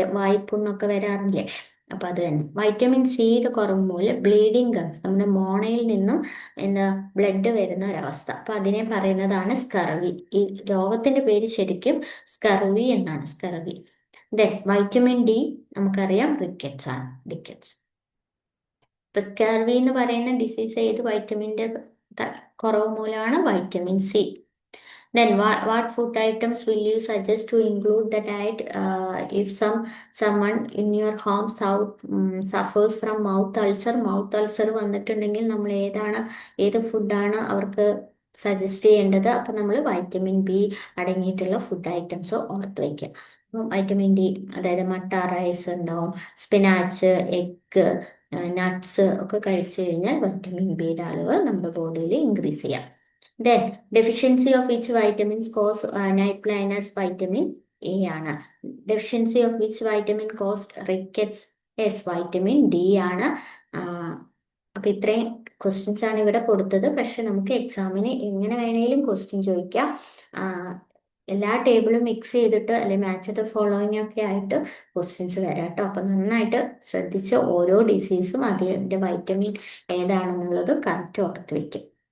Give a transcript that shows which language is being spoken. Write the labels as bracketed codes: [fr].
[ml] വായ്പുണ്ണൊക്കെ വരാറില്ലേ? അപ്പൊ അത് തന്നെ. വൈറ്റമിൻ സിയുടെ കുറവ് മൂലം ബ്ലീഡിങ് ഗംസ്, നമ്മുടെ മോണയിൽ നിന്നും എന്താ ബ്ലഡ് വരുന്ന ഒരവസ്ഥ, അപ്പൊ അതിനെ പറയുന്നതാണ് സ്കർവി. ഈ രോഗത്തിന്റെ പേര് ശരിക്കും സ്കർവി എന്നാണ്, സ്കർവി. ദെൻ വൈറ്റമിൻ ഡി നമുക്കറിയാം റിക്കറ്റ്സ് ആണ്, റിക്കറ്റ്സ്. ഇപ്പൊ സ്കർവി എന്ന് പറയുന്ന ഡിസീസ് ഏത് വൈറ്റമിന്റെ കുറവ് മൂലമാണ്? Vitamin C. [en] Then what food items will you suggest to include the diet if someone in your home suffers from mouth ulcer? [ml] Mouth ulcer വന്നിട്ടുണ്ടെങ്കിൽ നമ്മൾ ഏത് ഫുഡാണ് അവർക്ക് സജസ്റ്റ് ചെയ്യേണ്ടത്? അപ്പൊ നമ്മൾ വൈറ്റമിൻ ബി അടങ്ങിയിട്ടുള്ള ഫുഡ് ഐറ്റംസ് ഓർത്ത് വയ്ക്കുക. വൈറ്റമിൻ ഡി, അതായത് മട്ട, റൈസ് ഉണ്ടാവും, സ്പിനാച്ച്, എഗ്, നട്ട്സ് ഒക്കെ കഴിച്ചു കഴിഞ്ഞാൽ വൈറ്റമിൻ ബിയുടെ അളവ് നമ്മുടെ ബോഡിയിൽ ഇൻക്രീസ് ചെയ്യാം. [en] Then deficiency of which vitamins cause night blindness? Vitamin A ആണ്. Deficiency of which vitamin cause rickets? [ml] Yes, vitamin D ആണ്. അപ്പൊ ഇത്രയും ക്വസ്റ്റ്യൻസ് ആണ് ഇവിടെ കൊടുത്തത്. പക്ഷെ നമുക്ക് എക്സാമിന് എങ്ങനെ വേണേലും ക്വസ്റ്റ്യൻ ചോദിക്കാം. എല്ലാ ടേബിളും മിക്സ് ചെയ്തിട്ട് അല്ലെങ്കിൽ മാച്ച് ദ ഫോളോയിങ് ഒക്കെ ആയിട്ട് ക്വസ്റ്റ്യൻസ് വരാം കേട്ടോ. അപ്പൊ നന്നായിട്ട് ശ്രദ്ധിച്ച് ഓരോ ഡിസീസും അതിന്റെ വൈറ്റമിൻ ഏതാണെന്നുള്ളത് കറക്റ്റ് ഓർത്ത് വെക്കും.